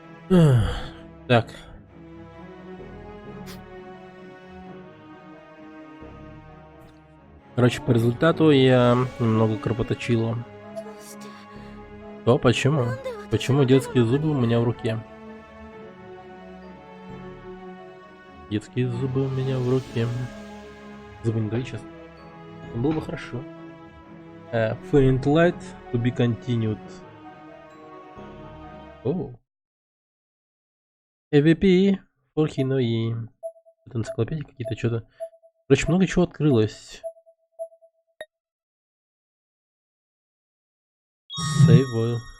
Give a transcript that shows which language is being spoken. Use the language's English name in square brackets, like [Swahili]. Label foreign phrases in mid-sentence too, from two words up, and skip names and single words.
[Russian] Так. Короче, по результату я немного кропоточила. [Japanese] どうして [Russian] То почему? [Japanese] なんで私 [Russian] Почему [Japanese] が [Russian] детские [Japanese] メモ [Russian] зубы у меня в руке? Детские зубы у меня в руке. Зубы не говори сейчас. Было бы хорошо. [English] Faint light to be continued. О. AVP for Hinoi. [Russian] Это энциклопедии какие-то, что-то. Короче, много чего открылось. Сейваю.